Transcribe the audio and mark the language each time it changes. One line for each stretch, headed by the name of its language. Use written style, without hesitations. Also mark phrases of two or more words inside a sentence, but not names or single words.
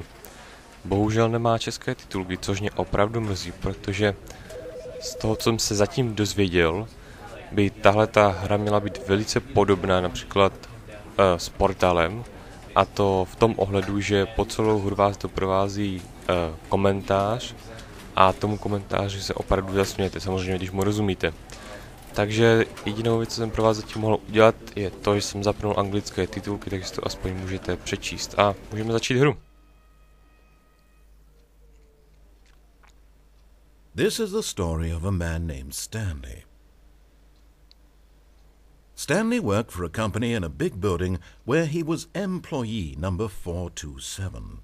Czech: Bohužel nemá české titulky, což mě opravdu mrzí, protože z toho, co jsem se zatím dozvěděl, by tahleta hra měla být velice podobná například s Portalem, a to v tom ohledu, že po celou hru vás doprovází komentář a tomu komentáři se opravdu zasmějete, samozřejmě, když mu rozumíte. Takže jedinou věc, co jsem pro vás zatím mohl udělat, je to, že jsem zapnul anglické titulky, takže si to aspoň můžete přečíst. A můžeme začít hru.
English: This is the story of a man named Stanley. Stanley worked for a company in a big building where he was employee number 427.